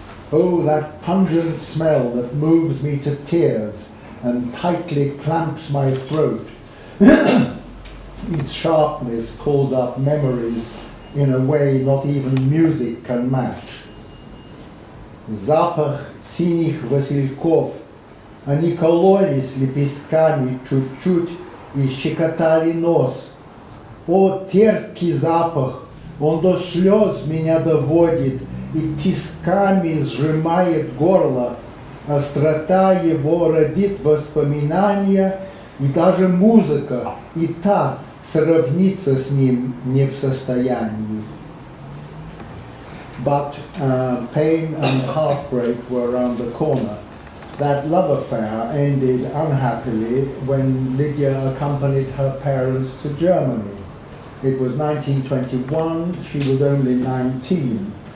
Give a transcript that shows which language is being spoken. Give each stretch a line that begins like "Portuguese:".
English: Oh, that pungent smell that moves me to tears and tightly clamps my throat. Its sharpness calls up memories in a way not even music can match.
Russian: Запах синих васильков, они кололись лепестками чуть-чуть и щекотали нос. О, терпкий запах, он до слез меня доводит и тисками сжимает горло. Острота его родит воспоминания, и даже музыка, и та сравниться с ним не в состоянии.
English: But pain and heartbreak were around the corner. That love affair ended unhappily when Lydia accompanied her parents to Germany. It was 1921, she was only 19.